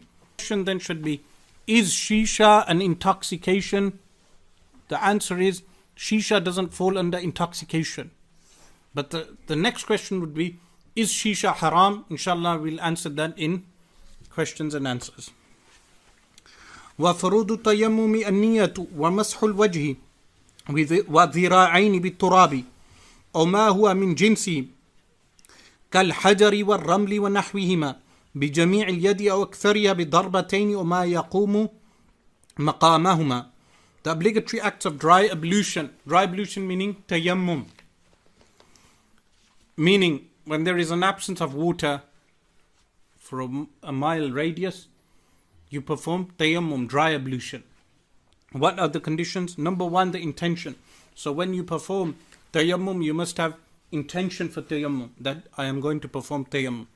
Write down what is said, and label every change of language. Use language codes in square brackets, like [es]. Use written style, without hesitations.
[en] The question then should be, is shisha an intoxication? The answer is, shisha doesn't fall under intoxication. But the next question would be, is shisha haram? Inshallah, we'll answer that in questions and answers. [ar] وفروض التيمم النية ومسح الوجه وذراعين بالتراب أو ما هو من جنسه كالحجر والرمل ونحوهما بجميع اليد أو أكثرها بضربتين وما يقوم مقامهما. [en] The obligatory acts of dry ablution. Dry ablution meaning tayammum. Meaning when there is an absence of water for a mile radius, you perform tayammum, dry ablution. What are the conditions? Number one, the intention. So when you perform tayammum, you must have intention for tayammum, that I am going to perform tayammum.